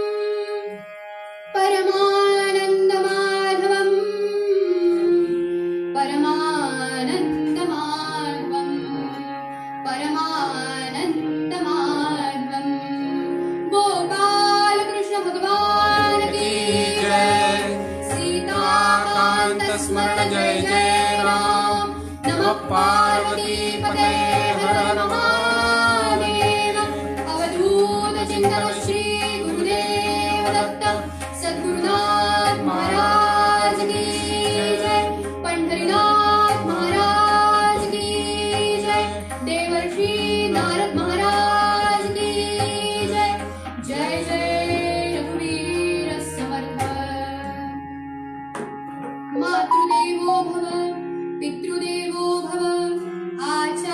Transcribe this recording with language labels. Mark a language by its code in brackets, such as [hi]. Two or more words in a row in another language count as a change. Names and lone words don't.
[sa] परमानन्दमाधवम् परमानन्दमाधवम् परमानन्दमाधवम्. [hi] गोपालकृष्ण भगवान् की जय. [sa] सीताकान्त स्मरण जय जय राम. नमः पार्वतीपते हर महादेव. [hi] अवधूत चिन्तन श्री गुरुदेव दत्त सद्गुरुनाथ महाराज की जय. पंढरीनाथ महाराज की जय. देवर्षि नारद महाराज की जय. [mr] जय जय रघुवीर समर्थ. [sa] मातृदेवो भव पितृदेवो भव